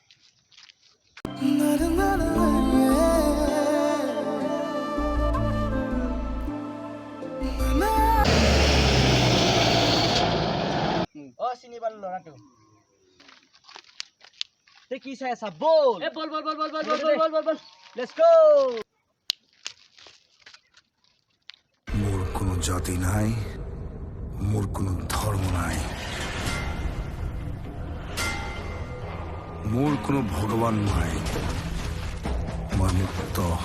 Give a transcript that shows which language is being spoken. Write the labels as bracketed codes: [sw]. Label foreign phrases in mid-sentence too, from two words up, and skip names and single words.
[as] চিনি পালো ল'ৰাটো কি চাই আছা বল বল [en] Let's go [as] মোর কোনো জাতি নাই মোর কোনো ধর্ম নাই মোর কোনো ভগবান নাই মই মুক্ত